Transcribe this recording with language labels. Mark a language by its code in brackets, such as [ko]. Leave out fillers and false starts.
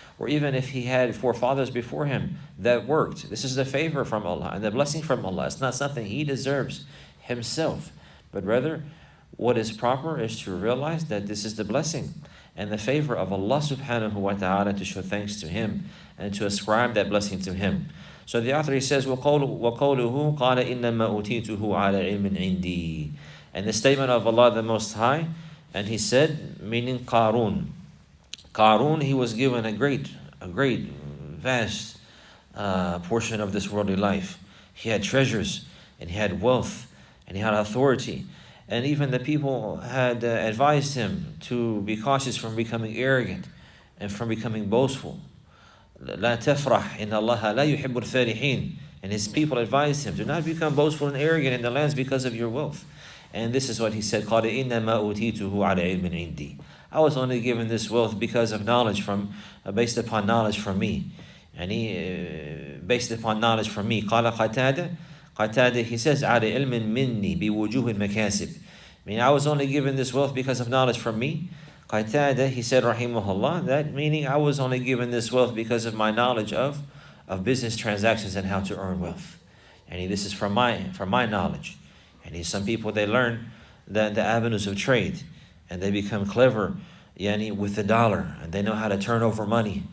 [en] Or even if he had forefathers before him that worked, this is the favor from Allah and the blessing from Allah. It's not something he deserves himself, but rather what is proper is to realize that this is the blessing and the favor of Allah subhanahu wa ta'ala, to show thanks to him and to ascribe that blessing to him. So the author, he says, [ar] وَقَوْلُهُ قَالَ إِنَّمَا أُوتِيتُهُ عَلَى عِلْمٍ عِنْدِي. [en] And the statement of Allah the Most High, and he said, meaning Qarun. Qarun, he was given a great, vast portion of this worldly life. He had treasures, and he had wealth, and he had authority, And even the people had advised him to be cautious from becoming arrogant and from becoming boastful. [ar] لا تفرح إن الله لا يحب الفرحين. [en] And his people advised him, do not become boastful and arrogant in the lands because of your wealth. And this is what he said, [ar] قال إنما أوتيته على علم عندي. [en] I was only given this wealth because of knowledge based upon knowledge from me. And based upon knowledge from me. [ar] قال قتادة, [en] he says, [ar] على علم مني بوجوه المكاسب. [en] Meaning I was only given this wealth because of knowledge from me. Qatada, he said, rahimahullah, that meaning I was only given this wealth because of my knowledge of business transactions and how to earn wealth. And this is from my knowledge. And some people, they learn the avenues of trade, and they become clever with the dollar, and they know how to turn over money.